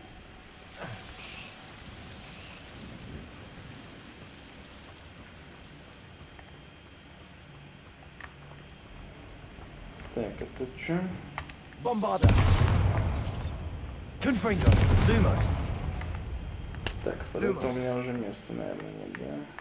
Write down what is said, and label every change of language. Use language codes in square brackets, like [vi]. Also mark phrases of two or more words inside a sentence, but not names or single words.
[ru] Так, это что? Bombarder. Confringo. Lumos. Так, под это у меня уже места, наверное, нет, да?